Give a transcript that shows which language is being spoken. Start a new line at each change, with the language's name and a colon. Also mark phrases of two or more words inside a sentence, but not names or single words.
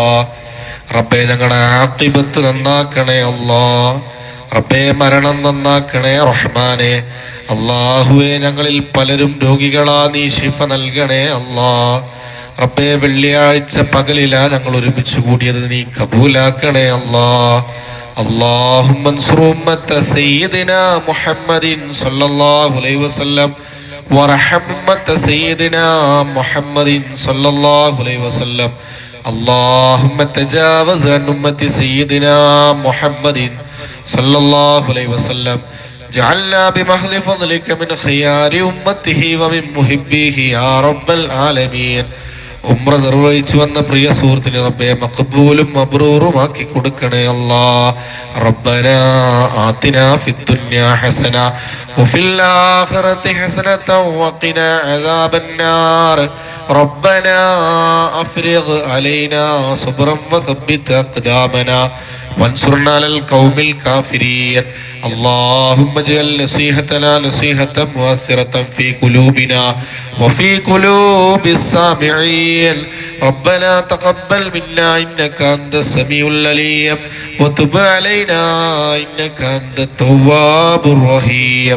Malayalam: റബ്ബേ ഞങ്ങളുടെ ആഖിബത്ത് നന്നാക്കണേ അല്ലാ. റബ്ബേ മരണം നന്നാക്കണേ റഹ്മാനെ. അല്ലാഹുവേ ഞങ്ങളിൽ പലരും രോഗികളാ, നീ ശിഫ നൽകണേ അല്ലാ. റബ്ബേ വെള്ളിയാഴ്ച പകലിലാ ഞങ്ങൾ ഒരുമിച്ച് കൂടിയത്, നീ കബൂലാക്കണേ അല്ലാ.
Arabic: اللهم انصر أمة سيدنا محمد صلى الله عليه وسلم وارحم أمة سيدنا محمد صلى الله عليه وسلم. اللهم تجاوز عن أمة سيدنا محمد صلى الله عليه وسلم. جعلنا بمحض فضلك من خيار أمته ومن محبيه يا رب العالمين.
Malayalam: ഉംറ നിർവഹിച്ചു വന്ന പ്രിയ സുഹൃത്തിന് റബ്ബേ മഖബൂലും മബ്റൂറുമാക്കി കൊടുക്കണേ അല്ലാ.
Arabic: ربنا آتنا في الدنيا حسنة وفي الآخرة حسنة وقنا عذاب النار. ربنا أفرغ علينا صبرا وثبت أقدامنا وانصرنا على القوم الكافرين. اللهم اجعل نصيحتنا نصيحة مؤثرة في قلوبنا وفي قلوب السامعين. ربنا تقبل منا إنك أنت السميع العليم وتب علينا إنك أنت التواب الرحيم.